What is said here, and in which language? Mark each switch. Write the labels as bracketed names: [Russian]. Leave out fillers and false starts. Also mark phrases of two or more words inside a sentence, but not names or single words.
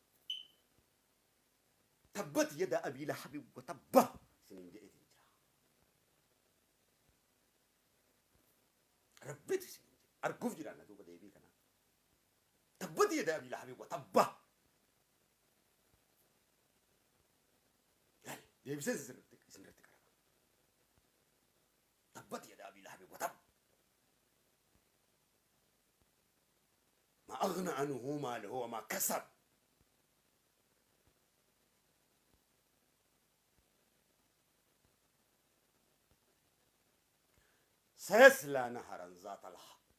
[Arabic] تبت يدا أبي لهب وتب [Oromo] isiniin jedheetiin jira rabbitu isiniin jedhe arguuf jiraanna duuba deebii kanaa [Arabic] تبت يدا أبي لهب وتب [Oromo] deebiseen isinirratti qaraba [Arabic] تبت يدا أبي لهب وتب ما أغنى عنه ماله وما كسب سيصلى نهرا ذات لهب